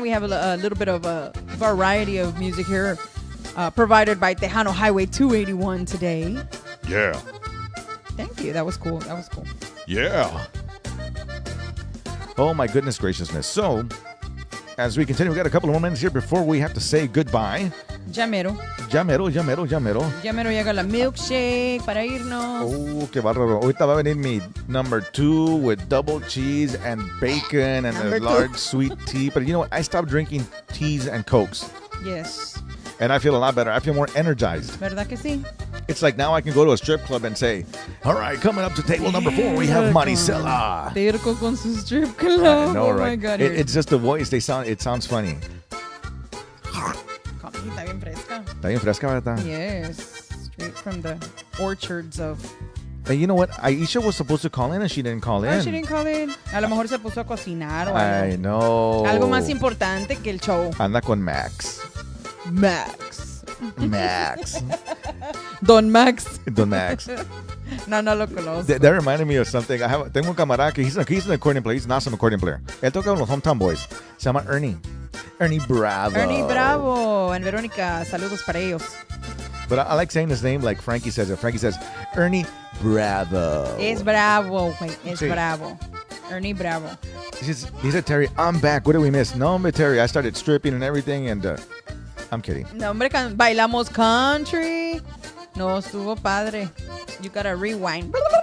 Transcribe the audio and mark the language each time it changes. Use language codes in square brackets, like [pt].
[en] We have a little bit of a variety of music here provided by Tejano Highway 281 today. Yeah. Thank you. That was cool. Yeah. Oh, my goodness graciousness. So, as we continue, we got a couple of more minutes here before we have to say goodbye. [es] Llamero. Llamero. Llamero llega la milkshake para irnos. Oh, qué bárbaro. Ahorita va a venir mi [en] number 2 with double cheese and bacon and Number a 2. large sweet tea. But you know what? I stopped drinking teas and Cokes. Yes. And I feel a lot better. I feel more energized. [es] ¿Verdad que sí? [en] It's like now I can go to a strip club and say, all right, coming up to table number 4, we have Marisela. [es] Terco con su strip club. [en] I know, Oh right? my God. It's just the voice. It sounds funny. [es] Coffee, está bien fresca. Está bien fresca, ¿verdad? [en] Yes. Straight from the orchards of... Hey, you know what? Aisha was supposed to call in and she didn't call in. Oh, she didn't call in. [es] A lo mejor se puso a cocinar o [en] I [es] algo. [en] know. [es] Algo más importante que el show. Anda con Max. Max. Don Max. Don Max. No lo conozco. [en] That reminded me of something. [es] Tengo un camarada que [en] he's an accordion player. He's an awesome accordion player. [es] Él toca con los Hometown Boys. Se llama Ernie. Ernie Bravo. Ernie Bravo. En Verónica, saludos para ellos. [en] But I like saying his name like Frankie says it. Frankie says, Ernie Bravo. [es] Es bravo, güey. Es Sí. bravo. Ernie Bravo. [en] He said, Terry, I'm back. What did we miss? [es] No, hombre, [en] Terry, I started stripping and everything, and I'm kidding. [es] No, hombre, bailamos country. No, estuvo padre. [en] You gotta rewind.